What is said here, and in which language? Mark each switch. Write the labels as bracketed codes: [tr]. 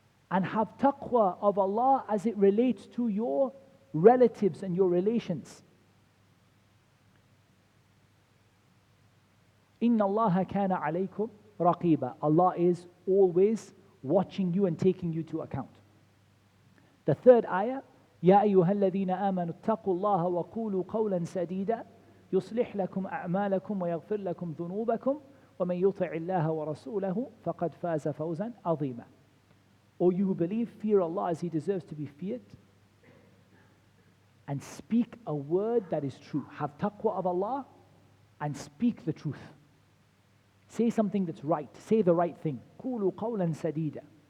[en] And have taqwa of Allah as it relates to your relatives and your relations. [ar] Inna Allah kana alaykum raqiba. [en] Allah is always watching you and taking you to account. The third ayah, [ar] يا أيها الذين آمنوا اتقوا الله وقولوا قولا سديدا يصلح لكم أعمالكم ويغفر لكم ذنوبكم ومن يطع الله ورسوله فقد فاز فوزا عظيما. [en] O you who believe, fear Allah as He deserves to be feared, and speak a word that is true. Have taqwa of Allah and speak the truth. Say something that's right. Say the right thing. [ar] قُولُوا قَوْلًا سَدِيدًا.